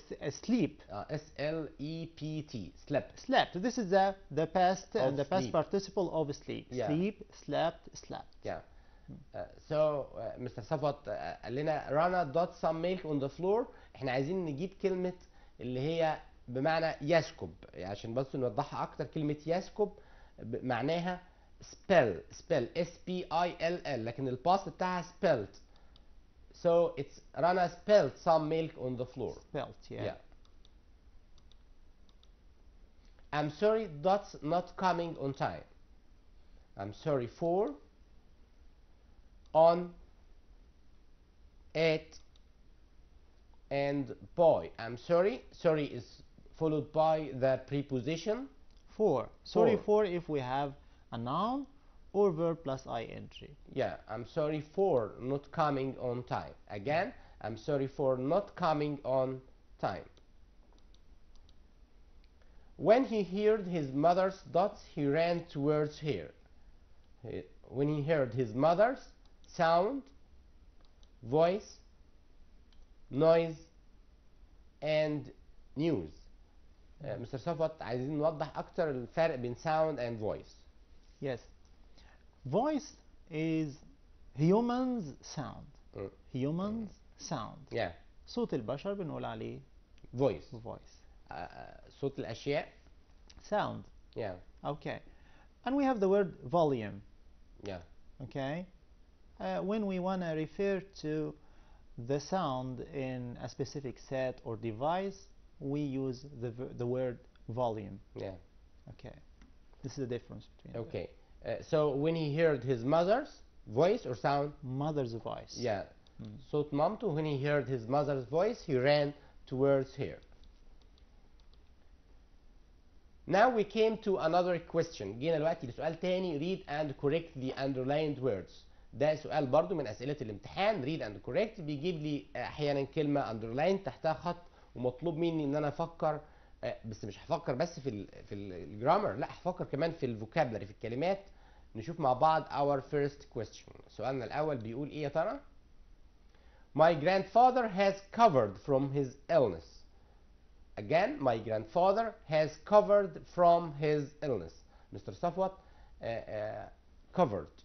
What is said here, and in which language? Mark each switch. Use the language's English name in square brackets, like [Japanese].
[English] sleep. S-L-E-P-T. Slept. Slept. This is the past Of and the past sleep. participle of sleep. Yeah. Sleep, slept, slept. Yeah. So Mr. [Arabic] صفوت قال لنا [English] Rana got some milk on the floor. [Arabic] احنا عايزين نجيب كلمة اللي هي بمعنى يسكب، يعني عشان بس نوضحها أكتر. كلمة يسكب معناها spell S-P-I-L-L، لكن الباست بتاعها spelled. [English] So it's Rana spilled some milk on the floor. Spelt, yeah. Yeah. I'm sorry that's not coming on time. I'm sorry for, on, at, and by. I'm sorry. Sorry is followed by the preposition For. Sorry for if we have a noun or verb plus ing. Yeah, I'm sorry for not coming on time. Again, I'm sorry for not coming on time. When he heard his mother's thoughts, he ran towards her. When he heard his mother's sound, voice, noise, and news. Mr. [Arabic] صفوت عايزين نوضح أكتر الفرق بين [English] sound and voice. Yes. Voice is humans sound. Humans sound. Yeah. [Arabic] صوت البشر بنقول عليه [English] Voice. voice. [Arabic] صوت الأشياء. [English] Sound. Yeah. Okay. And we have the word volume. Yeah. Okay. When we want to refer to the sound in a specific set or device, we use the word volume. Yeah. Okay. This is the difference between Okay. So when he heard his mother's voice or sound, mother's voice. [Arabic] yeah, صوت مامته. [English] When he heard his mother's voice, he ran towards her. Now we came to another question. [Arabic] جينا دلوقتي لسؤال تاني. [English] Read and correct the underlined words. [Arabic] ده سؤال برضو من أسئلة الامتحان. [English] Read and correct [Arabic] بيجيب لي أحيانا كلمة underline تحتها خط، ومطلوب مني إن أنا أفكر، بس مش هفكر بس في الجرامر، لا هفكر كمان في الفوكابلري، في الكلمات. نشوف مع بعض [English] our first question. [Arabic] سؤالنا الأول بيقول إيه يا ترى؟ [English] My grandfather has recovered from his illness. Again, my grandfather has recovered from his illness. Mr. [Arabic] صفوت covered.